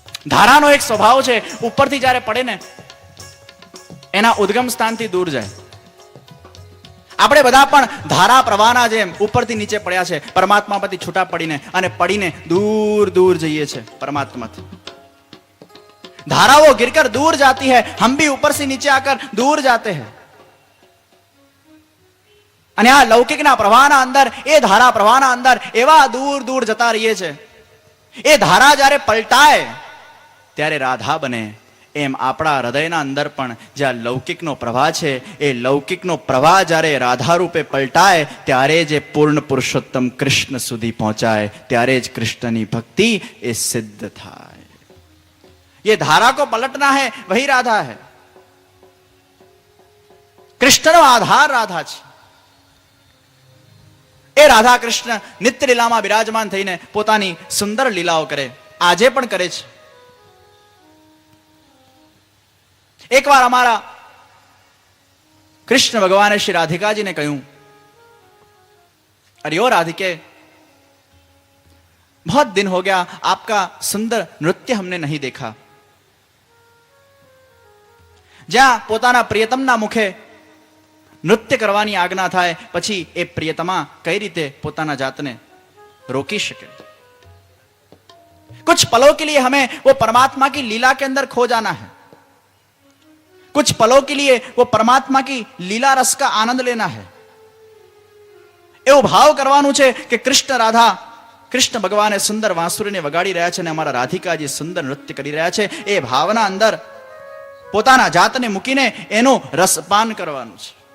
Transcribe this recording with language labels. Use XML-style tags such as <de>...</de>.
<gu>ધારાનો એક સ્વભાવ છે, ઉપરથી જ્યારે પડે ને એના ઉદ્ગમ સ્થાનથી દૂર જાય. આપણે બધા પણ ધારા પ્રવાહના જેમ ઉપરથી નીચે પડ્યા છે, પરમાત્મા પરથી છૂટા પડીને અને પડીને દૂર દૂર જઈએ છે પરમાત્માથી.</gu> <hi>धाराओं गिरकर दूर जाती है, हम भी ऊपर से नीचे आकर दूर जाते हैं.</hi> <gu>અને આ લૌકિકના પ્રવાહના અંદર, એ ધારા પ્રવાહના અંદર એવા દૂર દૂર જતા રહીએ છે. એ ધારા જ્યારે પલટાય ત્યારે રાધા બને. એમ આપણા હૃદયના અંદર પણ જ્યાં લૌકિકનો પ્રવાહ છે, એ લૌકિકનો પ્રવાહ જ્યારે રાધા રૂપે પલટાય ત્યારે જે પૂર્ણ પુરુષોત્તમ કૃષ્ણ સુધી પહોંચાય, ત્યારે જ કૃષ્ણની ભક્તિ એ સિદ્ધ થાય.</gu> <hi>ये धारा को पलटना है, वही राधा है.</hi> <gu>कृष्णનો આધાર રાધા છે. એ રાધા કૃષ્ણ નિત્ય લીલામાં બિરાજમાન થઈને પોતાની સુંદર લીલાઓ કરે, આજે પણ કરે છે. એકવાર અમારા કૃષ્ણ ભગવાને શ્રી રાધિકાજીને કહ્યું,</gu> <hi>अरे ओ राधिके, बहुत दिन हो गया आपका सुंदर नृत्य हमने नहीं देखा.</hi> <gu>જ્યાં પોતાના પ્રિયતમના મુખે નૃત્ય કરવાની આજ્ઞા થાય પછી એ પ્રિયતમા કઈ રીતે પોતાના જાતને રોકી શકે.</gu> <hi>कुछ पलों के लिए हमें वो परमात्मा की लीला के अंदर खो जाना है. कुछ पलों के लिए वो परमात्मा की लीला रस का आनंद लेना है.</hi> <gu>એવો ભાવ કરવાનું છે કે કૃષ્ણ રાધા, કૃષ્ણ ભગવાને સુંદર વાંસુરીને વગાડી રહ્યા છે અને અમારા રાધિકાજી સુંદર નૃત્ય કરી રહ્યા છે. એ ભાવના અંદર પોતાના જાતને મૂકીને એનું રસપાન કરવાનું છે.</gu>